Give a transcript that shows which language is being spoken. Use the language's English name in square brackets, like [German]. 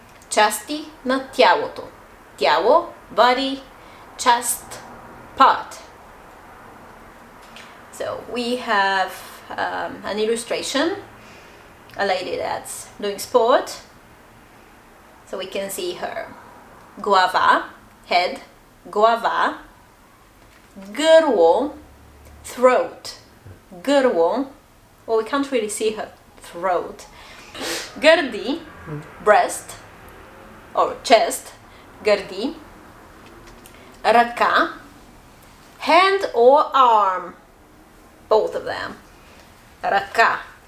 [Bulgarian] Части на тялото. Тяло, body, част, part. [English] So we have an illustration. A lady that's doing sport. So we can see her. [Bulgarian] Глава, head, глава, гърло, throat, гърло. [English] Well, we can't really see her throat. [Bulgarian] Гърди, [English] breast or chest, гърди. Ръка, hand or arm, both of them. [Bulgarian] Ръка.